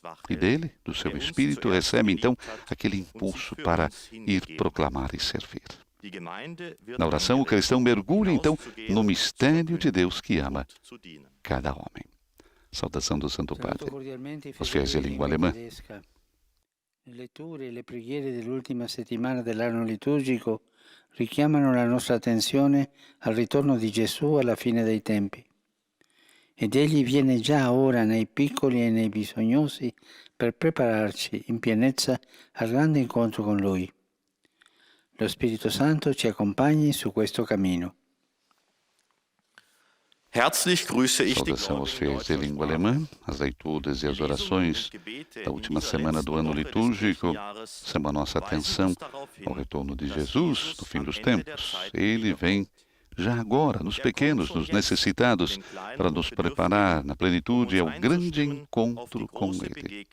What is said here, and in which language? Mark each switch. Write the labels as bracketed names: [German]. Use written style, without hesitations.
[Portuguese] E dele, do seu Espírito, recebe, então, aquele impulso para ir proclamar e servir. Na oração, o cristão mergulha, então, no mistério de Deus que ama cada homem. Saudação do Santo Padre aos fiéis de língua alemã. [Italian] Le letture e le preghiere dell'ultima settimana dell'anno liturgico richiamano la nostra attenzione al ritorno di Gesù alla fine dei tempi. Ed egli viene già ora nei piccoli e nei bisognosi per prepararci in pienezza al grande incontro con Lui. Lo Spirito Santo ci accompagni su questo cammino. [German] Herzlich grüße ich die [Portuguese] Saudação aos [German] Gläubigen [Portuguese] fiéis de língua alemã, as leituras e as orações da última semana do ano litúrgico chamam a nossa atenção ao retorno de Jesus no fim dos tempos. Ele vem já agora, nos pequenos, nos necessitados, para nos preparar na plenitude ao grande encontro com Ele.